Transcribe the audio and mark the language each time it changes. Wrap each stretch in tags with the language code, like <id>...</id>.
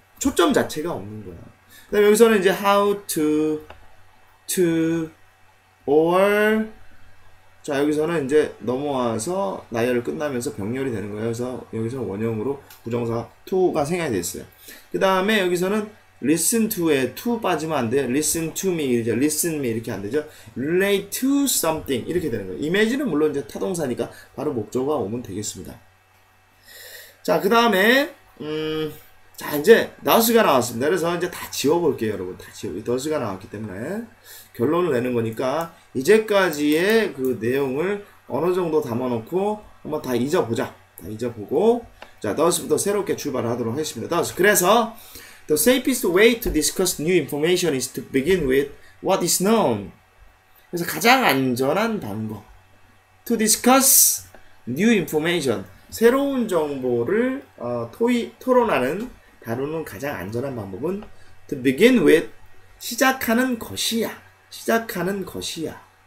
<ko>초점 자체가 없는 거야. 그 다음에 여기서는 이제 how to, or, 자, 여기서는 이제 넘어와서 나열을 끝나면서 병렬이 되는 거예요. 그래서 여기서 원형으로 부정사 to가 생략이 됐어요. 그 다음에 여기서는 listen to에 to 빠지면 안 돼요.</ko> <en>listen to me,</en> <ko>이제</ko> <en>listen me</en> <ko>이렇게 안 되죠.</ko> <en>relate to something</en> <ko>이렇게 되는 거예요. image는 물론 이제 타동사니까 바로 목적어가 오면 되겠습니다. 자, 그 다음에 자, 이제 does가 나왔습니다. 그래서 이제 다 지워볼게요, 여러분. 다 지워. does가 나왔기 때문에 결론을 내는 거니까 이제까지의 그 내용을 어느 정도 담아놓고 한번 다 잊어보자. 다 잊어보고 자, does부터 새롭게 출발을 하도록 하겠습니다.</ko> <en>does.</en> <ko>그래서</ko> <en>the safest way to discuss new information is to begin with what is known.</en> <ko>그래서 가장 안전한 방법</ko> <en>to discuss new information.</en> <ko>새로운 정보를 토론하는 다루는 가장 안전한 방법은</ko> <en>to begin with</en> <ko>시작하는 것이야. 시작하는 것이야.</ko>